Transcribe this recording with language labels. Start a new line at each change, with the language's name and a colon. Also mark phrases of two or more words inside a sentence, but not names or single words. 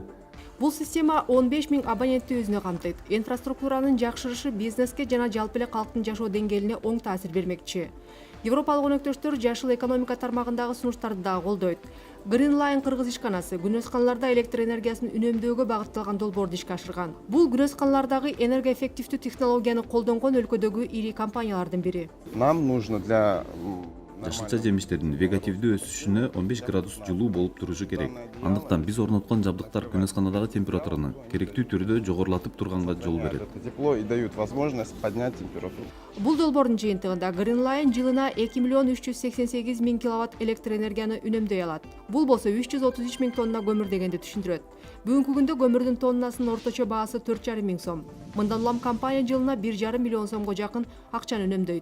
Kyrgyz: Бул система 15 000 абонентти өзүнө камтыйт. Инфраструктуранын жакшырышы бизнеске жана жалпы эле калктын жашоо деңгээлине оң таасир бермекчи. Европалык өнөктөштөр жашыл экономика тармагындагы сунуштарды дагы колдойт. Greenline кыргыз ишканасы күнөсканаларда электр энергиясын үнөмдөөгө багытталган долбоорду ишке ашырган. Бул күнөсканалардагы энергоэффективдүү технологияны колдонгон өлкөдөгү ири компаниялардын бири.
Russian: Нам нужно для
Kyrgyz: Жашылча жемиштердин вегетативдүү өсүшүнө 15 градус жылуу болуп турушу керек. Андыктан биз орноткон жабдыктар күнөсканадагы температураны керектүү түрдө жогорулатып турганга жол берет.
Russian: тепло и дают возможность поднять температуру.
Kyrgyz: Бул долбоордун жыйынтыгында Greenline жылына 2 388 000 киловатт электр энергияны үнөмдөй алат. Бул болсо 333 000 тонна көмүр дегенди түшүндүрөт. Бүгүнкү күндө көмүрдүн тоннасынын орточо баасы 4,5 миң сом. Мындан улам компания жылына 1,5 миллион сомго жакын акчаны үнөмдөйт.